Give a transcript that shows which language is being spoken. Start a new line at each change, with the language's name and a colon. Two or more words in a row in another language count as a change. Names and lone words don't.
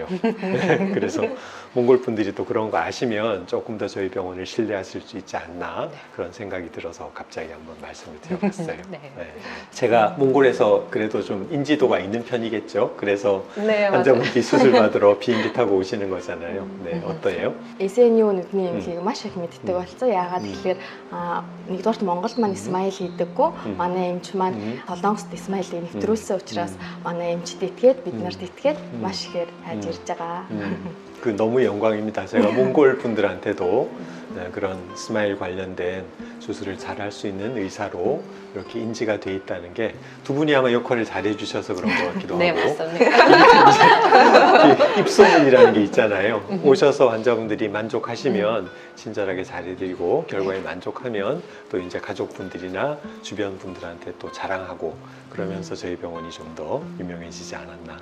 Korean: 그래서 몽골 분들이 또 그런 거 아시면 조금 더 저희 병원을 신뢰하실 수 있지 않나, 그런 생각이 들어서 갑자기 한번 말씀을 드려봤어요. 네. 네. 제가 몽골에서 그래도 좀 인지도가 있는 편이겠죠. 그래서 네, 환자분들이 수술 받으러 비행기 타고 오시는 거잖아요. 네, 어떠해요?
Mongolian: SNU нүдний эмнэлгийг маш их мэддэг болсон. Яагаад гэхээр нэгдүгээрт Монголд маань Исмаил хийдэггүй. Манай эмч маань Солонгост Исмаилыг нэвтрүүлсэн учраас манай эмчд итгээд бид нарт итгээд маш ихээр хайж ирж байгаа.
Korean: 너무 영광입니다. 제가 몽골 분들한테도 그런 스마일 관련된 수술을 잘 할 수 있는 의사로 이렇게 인지가 돼 있다는 게, 두 분이 아마 역할을 잘 해주셔서 그런 것 같기도 네, 하고. 맞습니다. 입소문이라는 게 있잖아요. 오셔서 환자분들이 만족하시면 친절하게 잘해드리고 결과에 만족하면 또 이제 가족분들이나 주변 분들한테 또 자랑하고 그러면서 저희 병원이 좀 더 유명해지지 않았나.